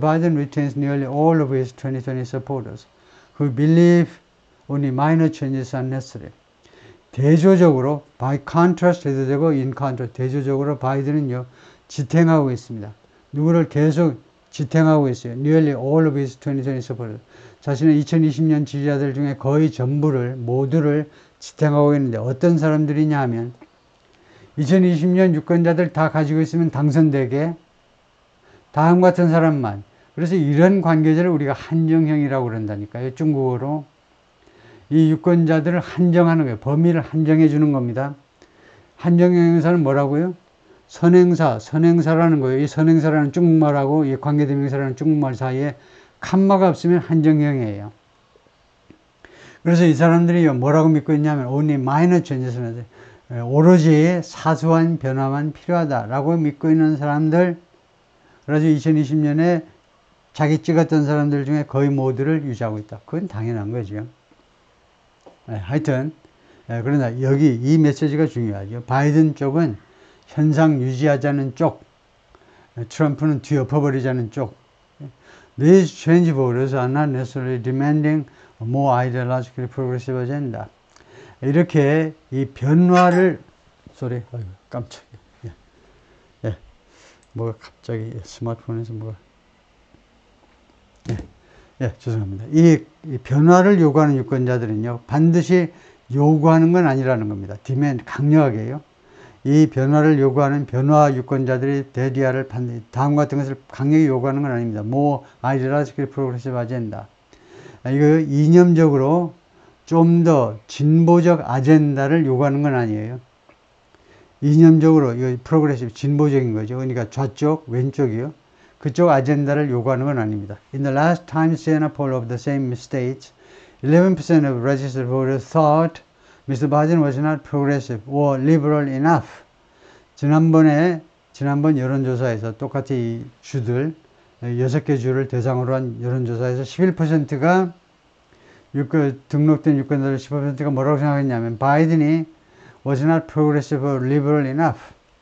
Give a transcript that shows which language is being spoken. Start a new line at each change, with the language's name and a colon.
English: Biden retains nearly all of his 2020 supporters who believe only minor changes are necessary.
Korean: 대조적으로,
English: by contrast
Korean: 해도 되고,
English: in contrast,
Korean: 대조적으로 바이든은요, 지탱하고 있습니다. 누구를 계속 지탱하고 있어요.
English: Nearly all of his 2020 supporters.
Korean: 자신의 2020년 지지자들 중에 거의 모두를 지탱하고 있는데, 어떤 사람들이냐 하면, 2020년 유권자들 다 가지고 있으면 당선되게, 다음 같은 사람만. 그래서 이런 관계자를 우리가 한정형이라고 그런다니까요. 중국어로. 이 유권자들을 한정하는 거예요. 범위를 한정해 주는 겁니다. 한정형 형사는 뭐라고요? 선행사라는 거예요. 이 선행사라는 중국말하고 이 관계대명사라는 중국말 사이에 칸마가 없으면 한정형이에요. 그래서 이 사람들이 뭐라고 믿고 있냐면
English: only minor changes,
Korean: 오로지 사소한 변화만 필요하다라고 믿고 있는 사람들, 그래서 2020년에 자기 찍었던 사람들 중에 거의 모두를 유지하고 있다. 그건 당연한 거죠. 하여튼 그러나 여기 이 메시지가 중요하죠. 바이든 쪽은 현상 유지하자는 쪽, 트럼프는 뒤엎어버리자는 쪽.
English: These change voters are not necessarily demanding a more ideologically progressive agenda.
Korean: 이렇게 이 변화를 깜짝이야. 뭐가 갑자기 스마트폰에서 뭐가 죄송합니다. 이 변화를 요구하는 유권자들은요, 반드시 요구하는 건 아니라는 겁니다. 디맨드 강력하게요. 이 변화를 요구하는 변화 유권자들이 대리아를 반드시 다음 같은 것을 강력히 요구하는 건 아닙니다.
English: More ideologically progressive agenda.
Korean: 이거 이념적으로 좀 더 진보적 아젠다를 요구하는 건 아니에요. 이념적으로 이거 프로그레시브 진보적인 거죠. 그러니까 좌쪽, 왼쪽이요. 그쪽 아젠다를 요구하는 건 아닙니다.
English: In the last time Siena poll of the same states, 11% of registered voters thought Mr. Biden was not progressive or liberal enough.
Korean: 지난번 여론조사에서 똑같이 이 주들, 6개 주를 대상으로 한 여론조사에서 11%가 등록된 유권자들 15%가 뭐라고 생각했냐면 바이든이
English: was not progressive or liberal enough.